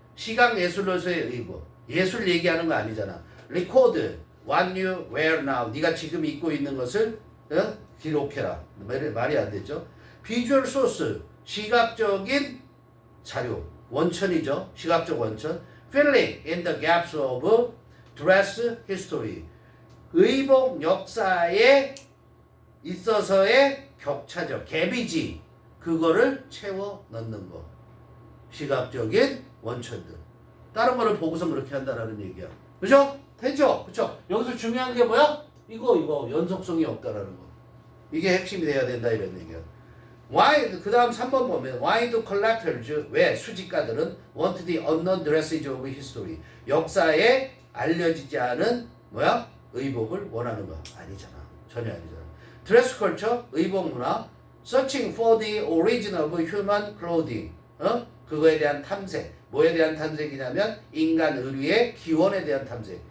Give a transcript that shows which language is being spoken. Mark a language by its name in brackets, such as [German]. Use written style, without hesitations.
[Korean] 시각 예술로서의 의복. 예술 얘기하는 거 아니잖아. [English] record what you wear now. [Korean] 네가 지금 입고 있는 것을 기록해라. 말이 안 되죠. visual source. 시각적인 자료. 원천이죠. 시각적 원천. [English] filling in the gaps of dress history. [Korean] 의복 역사에 있어서의 격차적 갭이지. 그거를 채워 넣는 거. 시각적인 원천들. 다른 거를 보고서 그렇게 한다라는 얘기야. 그죠? 되죠? 그쵸? 여기서 중요한 게 뭐야? 이거 연속성이 없다라는 거. 이게 핵심이 돼야 된다 이런 얘기야. Why? 그 다음 3번 보면 [English] Why do collectors, [Korean] 왜 수집가들은 [English] want the unknown dresses of history, [Korean] 역사에 알려지지 않은 의복을 원하는 거 아니잖아. 전혀 아니잖아. [English] Dress culture, [Korean] 의복 문화, [English] searching for the origin of human clothing, [Korean] 그거에 대한 탐색. 뭐에 대한 탐색이냐면 인간 의류의 기원에 대한 탐색.